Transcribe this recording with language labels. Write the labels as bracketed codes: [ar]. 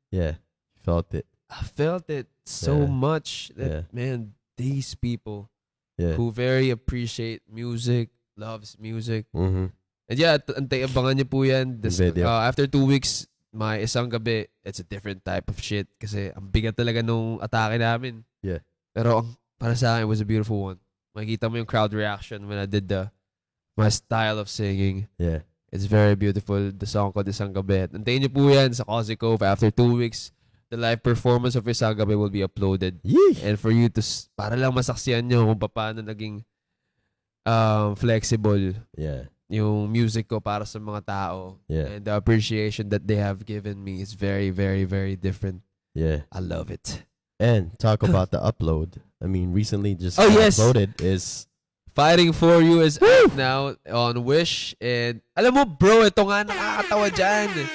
[en] Yeah. Felt it. I felt it so much that, Yeah. man, these people Yeah. who very appreciate music, loves music. Mm-hmm. And yeah, [tl] abangan niyo po yan. [en] Video. After 2 weeks, my Isang Gabi, it's a different type of shit. [tl] Kasi ang bigat talaga nung atake namin. [en] Yeah. [tl] Pero para sa akin, [en] it was a beautiful one. [tl] Makikita mo yung [en] crowd reaction when I did my style of singing. Yeah. It's very beautiful. The song called Isang Gabi. [tl] Antayin niyo po yan sa [en] Cozy Cove. After 2 weeks, the live performance of Isang Gabi will be uploaded. Yee. And for you to, [tl] para lang masaksiyan nyo kung paano naging flexible [en] Yeah. [tl] yung music ko para sa mga tao. [en] Yeah. And the appreciation that they have given me is very, very, very different. Yeah. I love it. And talk about the upload. I mean, recently just Oh, yes. uploaded is Fighting for You is out now on Wish. And [tl] alam mo, [en] bro, [tl] ito nga nakakatawa dyan.